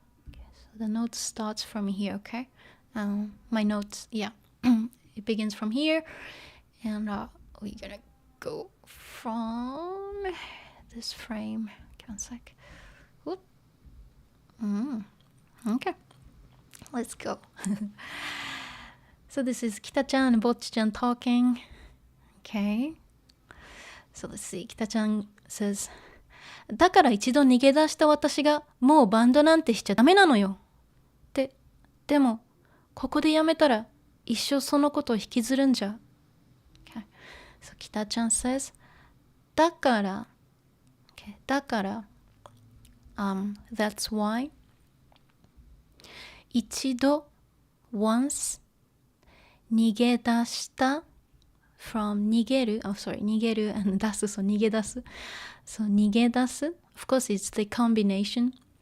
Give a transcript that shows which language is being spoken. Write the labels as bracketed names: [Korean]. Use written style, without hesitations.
[English] Okay, so the note starts from here. Okay. My notes, yeah, it begins from here, and we're gonna go from this frame. Okay, one sec. Whoop. Okay, let's go. So this is Kita-chan and Bocchi-chan talking. Okay. So let's see. Kita-chan says, [Japanese] だから一度逃げ出した私がもうバンドなんてしちゃダメなのよ。でもここでやめたら一生そのことを引きずるんじゃ。 [English] Okay. So Kita-chan says, [Japanese] だから [English] okay, だから that's why [Japanese] 一度 [English] once [Japanese] 逃げ出した [English] from [Japanese] 逃げる [English] oh sorry 逃げる and [Japanese] 出す [English] so [Japanese] 逃げ出す [English] so 逃げ出す of course it's the combination